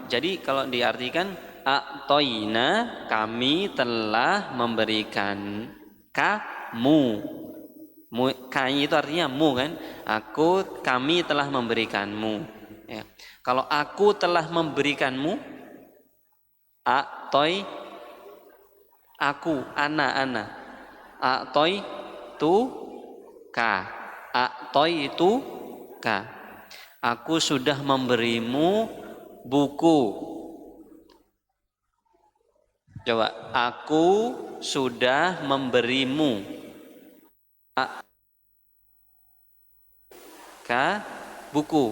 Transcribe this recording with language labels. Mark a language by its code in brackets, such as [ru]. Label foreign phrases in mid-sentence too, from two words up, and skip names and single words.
[id] Jadi kalau diartikan a'toyna, kami telah memberikan kamu. Kami itu artinya mu kan, kami telah memberikanmu ya. Kalau aku telah memberikanmu, a'toy aku, [ar] ana a'toy tu ka, a'toy itu ka, [id] aku sudah memberimu buku. Coba, aku sudah memberimu buku.